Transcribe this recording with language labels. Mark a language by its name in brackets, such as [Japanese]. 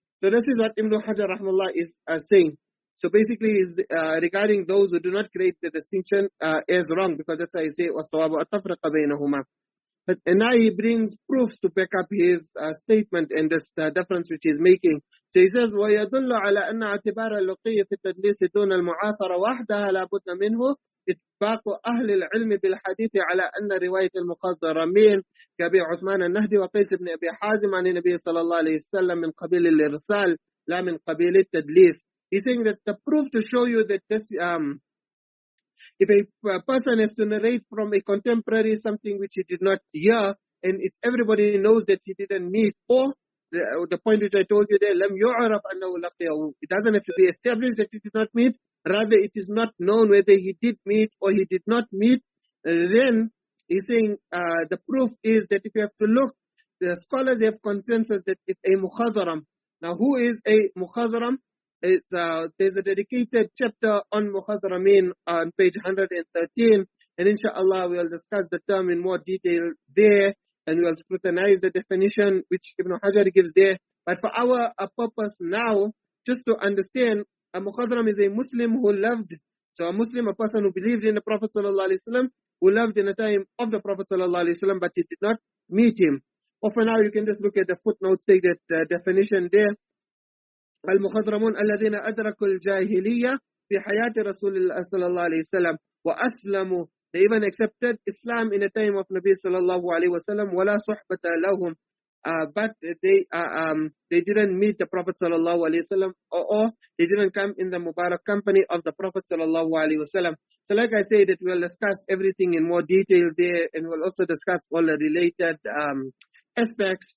[English] So this is what Ibn Hajar rahmallah is saying. So basically, is regarding those who do not create the distinction as wrong, because that's why I say [Arabic] وَالصَّوَابُ التَّفْرِقَ بَيْنَهُمَا. [English] But and now he brings proofs to back up his statement and this difference which he's making. So he says, [Arabic] وَيَدُلُّ عَلَى أَنَّ اعْتِبَارَ اللُّقِيِّ فِي التَّدْلِيسِ دُونَ الْمُعَاصَرَةِ وَحْدَهَا لَا بُدَّ مِنْهُ اتفاق أهل العلم بالحديث على أن رواية المخضرمين كأبي عثمان النهدي وقيس بن أبي حازم عن النبي صلى الله عليه وسلم من قبيل الإرسال لا من قبيل التدليس. [English] He's saying that the proof to show you that this if a person has to narrate from a contemporary something which he did not hear, and it's everybody knows that he didn't meet, or the point which I told you there, [Arabic] لم يعرف أنه لقيه. [English] It doesn't have to be established that he did not meet, rather it is not known whether he did meet or he did not meet. Then he's saying the proof is that if you have to look, the scholars have consensus that if a mukhadaram, now who is a mukhadaram? There's a dedicated chapter on mukhadaramin on page 113, and inshallah we'll discuss the term in more detail there, and we'll scrutinize the definition which Ibn Hajar gives there. But for our purpose now, just to understand, a mukhadaram is a Muslim who loved. So a Muslim, a person who believed in the Prophet ﷺ, who loved in the time of the Prophet ﷺ, but he did not meet him. Or for now, you can just look at the footnotes, take that definition there. [Arabic] المخضرمون الذين أدركوا الجاهلية في حياة رسول الله صلى الله عليه وسلم وأسلموا. [English] They even accepted Islam in the time of Nabi sallallahu alaihi wasallam. [Arabic] ولا صحبة لهم. [English] But they didn't meet the Prophet sallallahu alaihi wasallam, or they didn't come in the Mubarak company of the Prophet sallallahu alaihi wasallam. So like I said, that we'll discuss everything in more detail there, and we'll also discuss all the related aspects.